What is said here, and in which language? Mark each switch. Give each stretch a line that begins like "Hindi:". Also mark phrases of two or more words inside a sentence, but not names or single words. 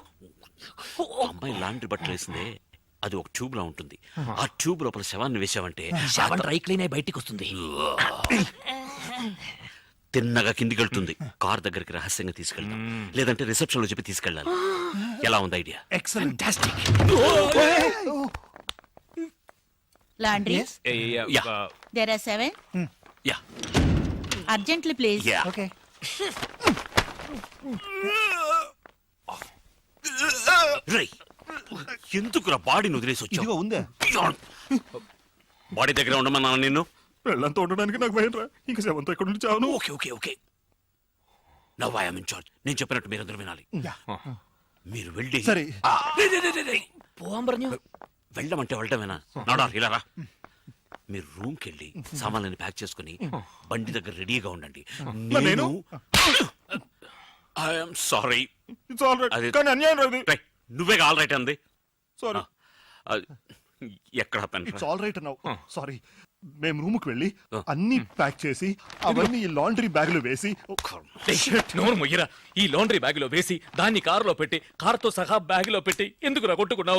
Telugu: అమ్మాయి లాండ్రీ బట్టలు వేసిందే, అది ఒక ట్యూబ్ లా ఉంటుంది. ఆ ట్యూబ్ లోపల శవాన్ని వేసావంటే శవం డ్రై క్లీన్ అయి బయటికి వస్తుంది. తిన్నగా కిందికి వెళ్తుంది. కార్ దగ్గరికి రహస్యంగా తీసుకెళ్తాం, లేదంటే రిసెప్షన్ లో చెప్పి తీసుకెళ్ళాలి. ఎలా ఉంది ఐడియా? ఎక్సలెంట్.
English: Laundry? యా There are 7. యా Urgently, please. యా.
Telugu: ఓకే. రేయ్, ఎందుకురా బాడీని వదిలేసి ఇదిగో వచ్చావు? ఉందే. బాడీ దగ్గర ఉండమన్నాను నిన్ను. పెళ్ళంతా ఉండడానికి నాకు భయం రా. ఇంకా శవంతో ఎక్కడ నుంచి చావును.
English: okay okay okay now I am in charge.
Telugu: నేను చెప్పినట్టు మీరందరూ వినాలి. మీరు వెళ్ళి సరే.
Malayalam: പോവാൻ പറഞ്ഞു.
Telugu: వెళ్ళమంటే వెళ్ళటమేనా? నాడా ఇలా రా. మీరు రూమ్కి వెళ్ళి సామాన్లని ప్యాక్ చేసుకుని బండి దగ్గర రెడీగా ఉండండి. నేను?
English: I'm sorry. It's all right.
Telugu: అది- కానీ అన్యాయం రా ఇది. నువ్వే
English: all right
Telugu: అంది. సారీ. ఎక్కడ పెన్
English: it's all right
Telugu: అన్నావు. సారీ. మేము రూమ్ కి వెళ్ళి Ah. అన్ని ప్యాక్ చేసి అవన్నీ ఈ లాండ్రీ బ్యాగ్ లో వేసి నోరు మొయ్యరా. ఈ లాండ్రీ బ్యాగ్ లో వేసి దాన్ని కారులో పెట్టి కారుతో సహా బ్యాగ్ లో పెట్టి ఎందుకు రా కొట్టుకున్నావు?